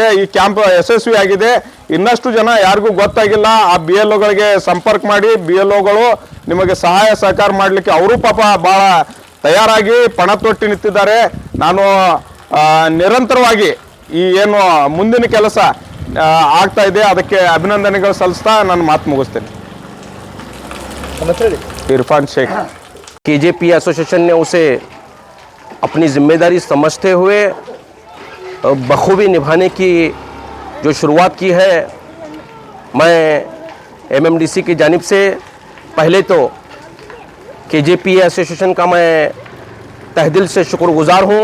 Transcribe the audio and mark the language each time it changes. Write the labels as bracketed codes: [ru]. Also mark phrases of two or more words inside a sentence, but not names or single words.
[kn] ಈ ಕ್ಯಾಂಪ್ ಯಶಸ್ವಿಯಾಗಿದೆ. ಇನ್ನಷ್ಟು ಜನ ಯಾರಿಗೂ ಗೊತ್ತಾಗಿಲ್ಲ, ಆ BLOಗಳಿಗೆ ಸಂಪರ್ಕ ಮಾಡಿ. BLOಗಳು ನಿಮಗೆ ಸಹಾಯ ಸಹಕಾರ ಮಾಡಲಿಕ್ಕೆ ಅವರು ಪಾಪ ಭಾಳ ತಯಾರಾಗಿ ಪಣ ತೊಟ್ಟಿ ನಿಂತಿದ್ದಾರೆ. ನಾನು ನಿರಂತರವಾಗಿ ಈ ಏನು ಮುಂದಿನ ಕೆಲಸ ಆಗ್ತಾ ಇದೆ ಅದಕ್ಕೆ ಅಭಿನಂದನೆಗಳು ಸಲ್ಲಿಸ್ತಾ ನನ್ನ ಮಾತು ಮುಗಿಸ್ತೇನೆ. [hi] इरफान शेख। KJP एसोसिएशन ने उसे अपनी जिम्मेदारी समझते हुए बखूबी निभाने की जो शुरुआत की है, मैं MMDC की जानिब से पहले तो KJP एसोसिएशन का मैं तहदिल से शुक्रगुजार हूँ।